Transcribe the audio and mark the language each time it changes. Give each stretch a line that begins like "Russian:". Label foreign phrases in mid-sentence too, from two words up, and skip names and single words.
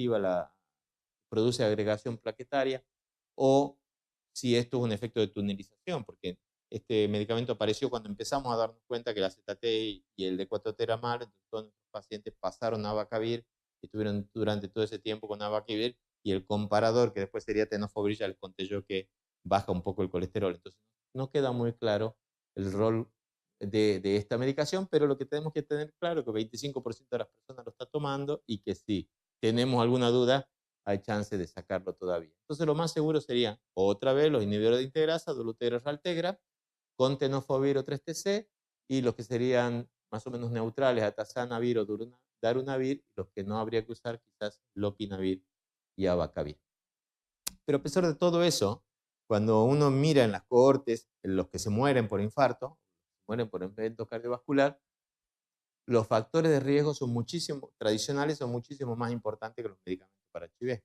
Spanish: produce agregación plaquetaria, o si esto es un efecto de tunelización, porque este medicamento apareció cuando empezamos a darnos cuenta que la ZT y el D4T era malo, entonces todos nuestros pacientes pasaron a abacavir, estuvieron durante todo ese tiempo con abacavir, y el comparador, que después sería tenofovir, ya les conté yo que baja un poco el colesterol. Entonces no queda muy claro el rol de esta medicación, pero lo que tenemos que tener claro es que 25% de las personas lo está tomando y que si tenemos alguna duda, hay chance de sacarlo todavía. Entonces lo más seguro sería otra vez los inhibidores de integrasa, dolutegra, raltegra, con tenofovir o 3TC, y los que serían más o menos neutrales, atazanavir o darunavir, los que no habría que usar quizás lopinavir y abacavir. Pero a pesar de todo eso, cuando uno mira en las cohortes los que se mueren por infarto, mueren por evento cardiovascular, los factores de riesgo tradicionales son muchísimo más importantes que los medicamentos para HIV.